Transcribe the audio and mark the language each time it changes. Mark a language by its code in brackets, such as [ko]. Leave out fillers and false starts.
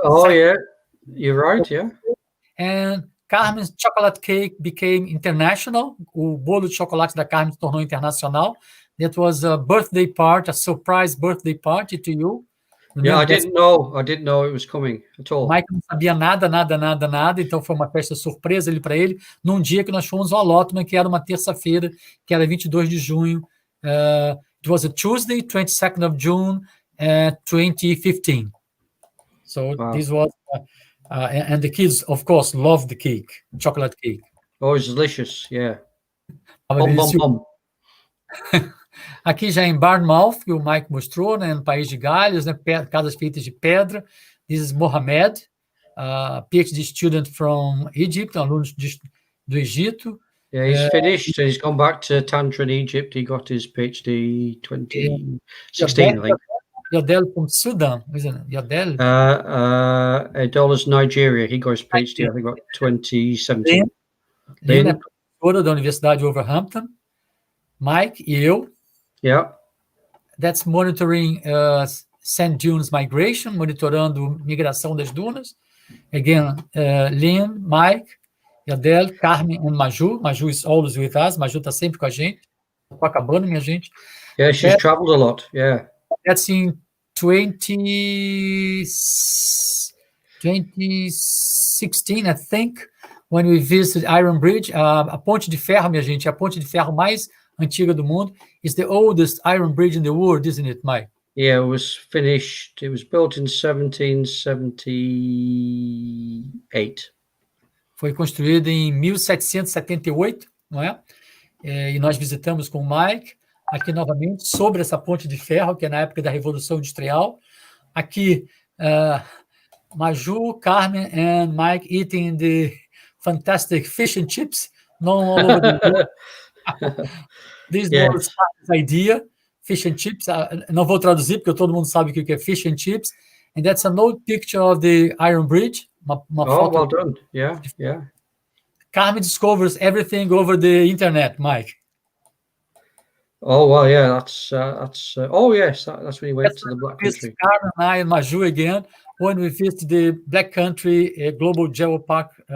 [en] Oh, yeah, you're right, yeah. And Carmen's chocolate cake became international. [pt] O bolo de chocolate da Carmen se tornou internacional. [en] That was a birthday party, a surprise birthday party to you. Yeah, I didn't know it was coming at all. [pt] O Mike não sabia nada, então foi uma festa surpresa ali para ele, num dia que nós fomos ao Allotment, que era uma terça-feira, que era 22 de junho. [en] It was a Tuesday, 22nd of June, 2015. So Wow. this was, and the kids, of course, loved the cake, chocolate cake. Oh, it's delicious, yeah. [pt] Tava delicioso. Aqui já em Bournemouth, que o Mike mostrou, né, no país de Gales, né, casas feitas de pedra. [en] This is Mohamed, PhD student from Egypt, [pt] aluno do Egito. [en] Yeah, he's finished. He's gone back to Tantra in Egypt. He got his PhD 2016, I think. Yodel from Sudan, isn't it? Yodel? Adola's Nigeria. He got his PhD, I think, about 2017. [pt] Lynn é professora da Universidade de Wolverhampton. Mike e eu. [en] Yeah. That's monitoring sand dunes migration, [pt] monitorando migração das dunas. [en] Again, Lynn, Mike, Yadel, Carmen and Maju. Maju is always with us. [pt] Maju está sempre com a gente. Estou acabando, minha gente. [en] Yeah, she's traveled a lot. Yeah. That's in 2016, I think, when we visited Iron Bridge. [pt] A ponte de ferro, minha gente, a ponte de ferro mais antiga do mundo. [en] It's the oldest iron bridge in the world, isn't it, Mike? Yeah, it was finished. It was built in 1778. [pt] Foi construída em 1778, não é? E nós visitamos com o Mike, aqui novamente, sobre essa ponte de ferro, que é na época da Revolução Industrial. [en] Aqui, Maju, Carmen and Mike eating the fantastic fish and chips, known all over the world. This was his idea, fish and chips. [pt] Não vou traduzir, porque todo mundo sabe o que é fish and chips. [en] And that's an old picture of the Iron Bridge. [pt] Uma foto. [en] Well done. Yeah, yeah. Carmen discovers everything over the internet, Mike. Oh, well, yeah, that's oh, yes, that's when he went to the Black Country. Carmen and I and Maju again, when we visited the Black Country Global Geopark.